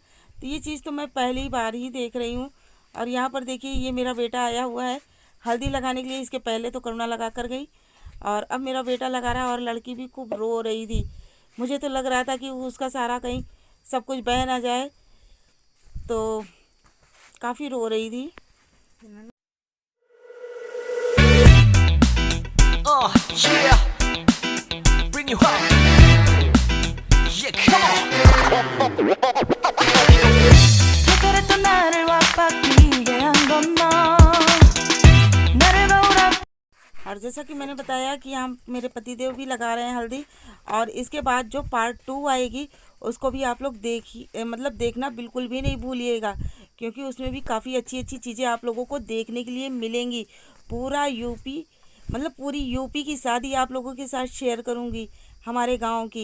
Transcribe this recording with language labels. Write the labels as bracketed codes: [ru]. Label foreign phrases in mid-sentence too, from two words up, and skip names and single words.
[hi] तो ये चीज़ तो मैं पहली बार ही देख रही हूँ। और यहाँ पर देखिए ये मेरा बेटा आया हुआ है हल्दी लगाने के लिए। इसके पहले तो करुणा लगा कर गई और अब मेरा बेटा लगा रहा है। और लड़की भी खूब रो रही थी, मुझे तो लग रहा था कि उसका सारा कहीं सब कुछ बह ना जाए, तो काफ़ी रो रही थी। [en] Yeah, bring you up. Yeah, come on. [ko] 그랬던 나를 와빠기게 한 건 너. 나를 거울아. [hi] और जैसा कि मैंने बताया कि हम मेरे पतिदेव भी लगा रहे हैं हल्दी। और इसके बाद जो पार्ट 2 आएगी उसको भी आप लोग देखना बिल्कुल भी नहीं भूलिएगा, क्योंकि उसमें भी काफ़ी अच्छी अच्छी चीज़ें आप लोगों को देखने के लिए मिलेंगी। पूरा यूपी पूरी यूपी की शादी आप लोगों के साथ शेयर करूंगी हमारे गांव की।